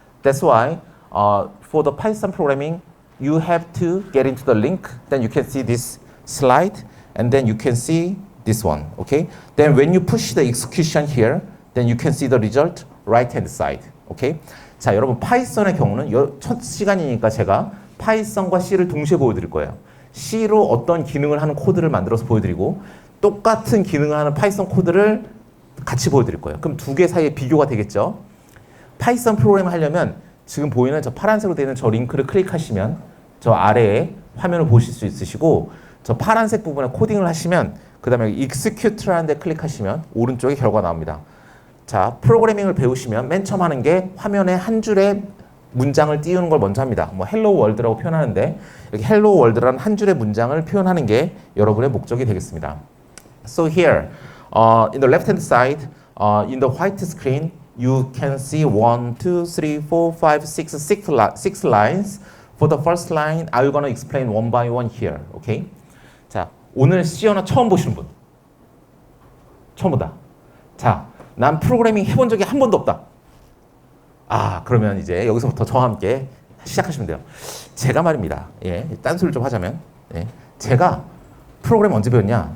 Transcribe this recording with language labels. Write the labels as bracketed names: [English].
[English] That's why for the Python programming, you have to get into the link. Then you can see this slide. And then you can see this one, okay? Then when you push the execution here, then you can see the result right hand side, okay? [Korean] 자, 여러분 파이썬의 경우는 첫 시간이니까 제가 파이썬과 C를 동시에 보여드릴 거예요. C로 어떤 기능을 하는 코드를 만들어서 보여드리고 똑같은 기능을 하는 파이썬 코드를 같이 보여드릴 거예요. 그럼 두 개 사이에 비교가 되겠죠? 파이썬 프로그램을 하려면 지금 보이는 저 파란색으로 되어 있는 저 링크를 클릭하시면 저 아래에 화면을 보실 수 있으시고 저 파란색 부분에 코딩을 하시면 그 다음에 execute라는 데 클릭하시면 오른쪽에 결과 나옵니다. 자, 프로그래밍을 배우시면 맨 처음 하는 게 화면에 한 줄의 문장을 띄우는 걸 먼저 합니다. 뭐 헬로 월드라고 표현하는데 여기 헬로 월드라는 한 줄의 문장을 표현하는 게 여러분의 목적이 되겠습니다. [English] So here, in the left hand side, in the white screen, you can see 1, 2, 3, 4, 5, 6 lines. For the first line, I'm gonna explain one by one here. Okay? [Korean] 자, 오늘 C 언어 처음 보시는 분. 처음 보다. 자, 난 프로그래밍 해본 적이 한 번도 없다. 아, 그러면 이제 여기서부터 저와 함께 시작하시면 돼요. 제가 말입니다. 예, 딴소리를 좀 하자면, 예, 제가 프로그램 언제 배웠냐?